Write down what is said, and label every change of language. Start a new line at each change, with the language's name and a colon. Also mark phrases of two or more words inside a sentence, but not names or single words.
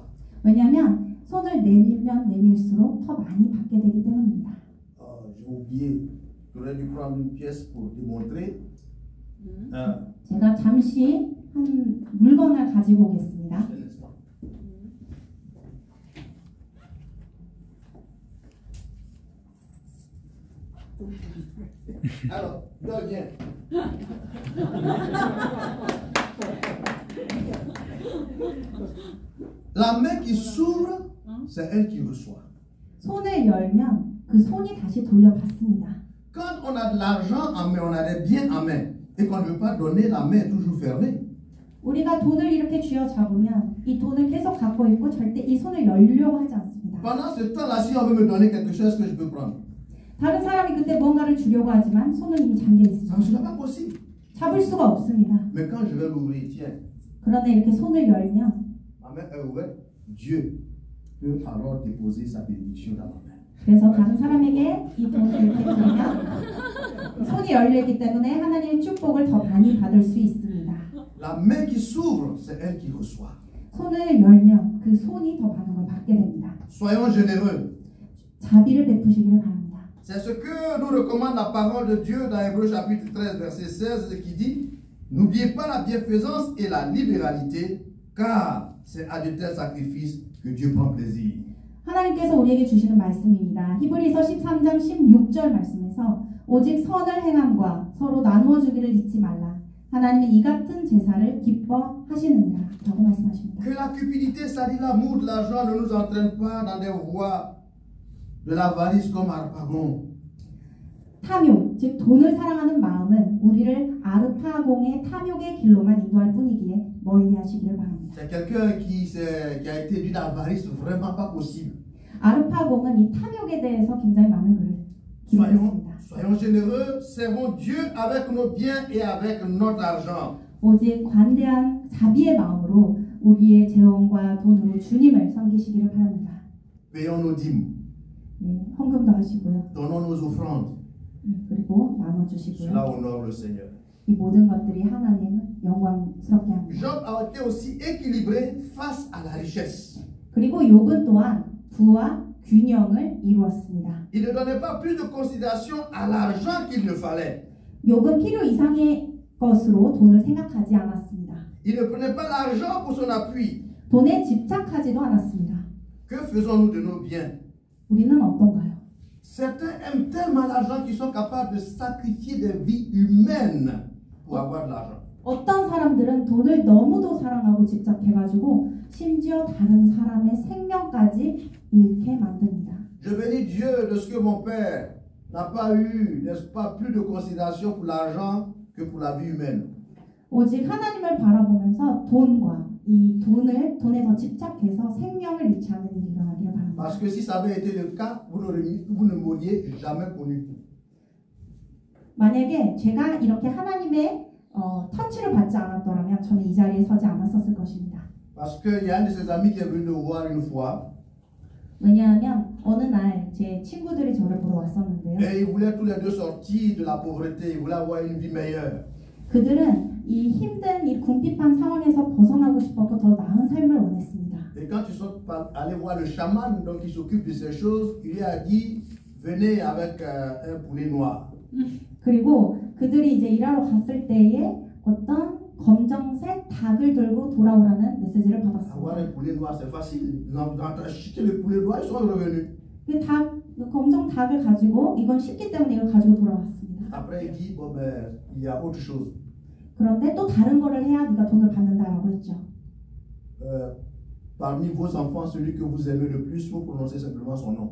Korean: 왜냐하면 손을 내밀면 내밀수록 더 많이 받게 되기 때문입니다.
French: J'ai oublié, j'aurais dû prendre une pièce pour démontrer.
Korean: 제가 잠시 한 물건을 가지고 오겠습니다.
French: Un instant. Alors, bien. La main qui s'ouvre, c'est elle qui reçoit.
Korean: 손을 열면 그 손이 다시 돌려받습니다.
French: Quand on a de l'argent en main, on a des biens en main, et qu'on ne veut pas donner, la main est toujours fermée.
Korean: 우리가 돈을 이렇게 쥐어 잡으면 이 돈을 계속 갖고 있고 절대 이 손을 열려고 하지 않습니다.
French: Pendant ce temps-là, si on veut me donner quelque chose que je peux prendre,
Korean: 다른 사람이 그때 뭔가를 주려고 하지만 손은 이미 잠겨
French: ça
Korean: 있습니다.
French: ne sera pas possible.
Korean: 잡을 수가 없습니다.
French: Mais quand je vais l'ouvrir, tiens,
Korean: 그런데 이렇게 손을 열면
French: ma main est ouverte, Dieu peut alors déposer sa bénédiction dans ma main.
Korean: 그래서 다른 사람에게 이 돈을 이렇게 드리면 손이 열리기 때문에 하나님의 축복을 더 많이 받을 수 있습니다.
French: La main qui s'ouvre, c'est elle qui reçoit.
Korean: 손을 열면 그 손이 더 많은 걸 받게 됩니다.
French: Soyons généreux.
Korean: 자비를 베푸시기를 바랍니다.
French: C'est ce que nous recommande la parole de Dieu dans Hébreux chapitre 13, verset 16, qui dit « N'oubliez pas la bienfaisance et la libéralité, car c'est à de tels sacrifices que Dieu prend plaisir. »
Korean: 하나님께서 우리에게 주시는 말씀입니다. 히브리서 13장 16절 말씀에서 오직 선을 행함과 서로 나누어 주기를 잊지 말라. 하나님은 이 같은 제사를 기뻐하시느니라 라고 말씀하십니다.
French: Que la cupidité, c'est-à-dire l'amour de l'argent, ne nous entraîne pas dans des voies de l'avarice comme Harpagon.
Korean: 탐욕, 즉 돈을 사랑하는 마음은 우리를 아르파공의 탐욕의 길로만 인도할 뿐이기에 멀리하시기를 바랍니다.
French: C'est quelqu'un qui a été d'une avarice vraiment pas possible.
Korean: 아르파공은 이 탐욕에 대해서 굉장히 많은 글을 기록했습니다.
French: Soyons généreux, servons Dieu avec nos biens et avec notre argent.
Korean: 오직 관대한 자비의 마음으로 우리의 재원과 돈으로 주님을 섬기시기를 바랍니다.
French: Payons nos dîmes,
Korean: 예, 헌금도 하시고요.
French: donnons nos offrandes.
Korean: 그리고 나눠주시고요.
French: Cela honore le Seigneur.
Korean: 이 모든 것들이 하나님을 영광스럽게 합니다.
French: Job a été aussi équilibré face à la richesse.
Korean: 그리고 욥은 또한 부와 균형을 이루었습니다.
French: Il ne donnait pas plus de considération à l'argent qu'il ne fallait.
Korean: 욥은 필요 이상의 것으로 돈을 생각하지 않았습니다.
French: Il ne prenait pas l'argent pour son appui.
Korean: 돈에 집착하지도 않았습니다.
French: Que faisons-nous de nos biens?
Korean: 우리는 어떤가요?
French: Certains aiment tellement l'argent qu'ils sont capables de sacrifier des vies humaines pour avoir de l'argent.
Korean: 어떤 사람들은 돈을 너무도 사랑하고 집착해가지고 심지어 다른 사람의 생명까지 잃게 만듭니다.
French: Je bénis Dieu de ce que mon père n'a pas eu, n'est-ce pas, plus de considération pour l'argent que pour la vie humaine.
Korean: 오직 하나님을 바라보면서 돈과 이 돈에 더 집착해서 생명을 잃지 않는 일이 일어나기를 바랍니다.
French: Parce que si ça avait été le cas, vous ne m'auriez jamais connu.
Korean: 만약에 제가 이렇게 하나님의 터치를 받지 않았더라면 저는 이 자리에 서지 않았었을 것입니다.
French: Parce qu'il y a un de ses amis qui est venu nous voir une fois
Korean: 왜냐하면 어느 날 제 친구들이 저를 보러 왔었는데요.
French: et ils voulaient tous les deux sortir de la pauvreté, ils voulaient avoir une vie meilleure.
Korean: 그들은 이 힘든 이 궁핍한 상황에서 벗어나고 싶었고 더 나은 삶을 원했습니다.
French: Et quand ils sont allés voir le chaman, donc qui s'occupe de ces choses, il lui a dit, venez avec un poulet noir.
Korean: 그리고 그들이 이제 일하러 갔을 때에 어떤 검정색 닭을 들고 돌아오라는 메시지를
French: Avoir
Korean: 받았습니다.
French: un poulet noir, c'est facile. Ils ont acheté le poulet noir, ils sont revenus.
Korean: 그 검정 닭을 가지고 이건 쉽기 때문에 이걸 가지고 돌아왔습니다.
French: Après, il dit, bon ben, il y a autre chose.
Korean: 그런데 또 다른 거를 해야 네가 돈을 받는다라고 했죠.
French: Parmi vos enfants, celui que vous aimez le plus, vous prononcez simplement son nom.